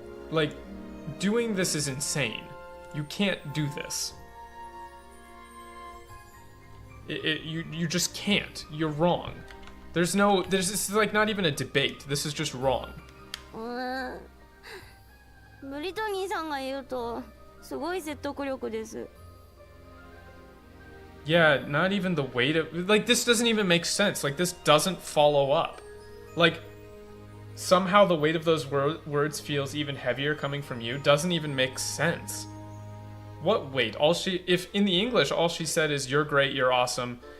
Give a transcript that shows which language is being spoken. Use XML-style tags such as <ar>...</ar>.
<en>Like, doing this is insane. You can't do this. You just can't. You're wrong. This is like not even a debate. This is just wrong.</en> <ja>ブリトニーさんが言うとすごい説得力です。</ja> <en>Yeah, not even the weight of, like, this doesn't even make sense. Like, this doesn't follow up. Like, somehow the weight of those words feels even heavier coming from you. Doesn't even make sense. What weight? If in the English all she said is you're great, you're awesome.</en>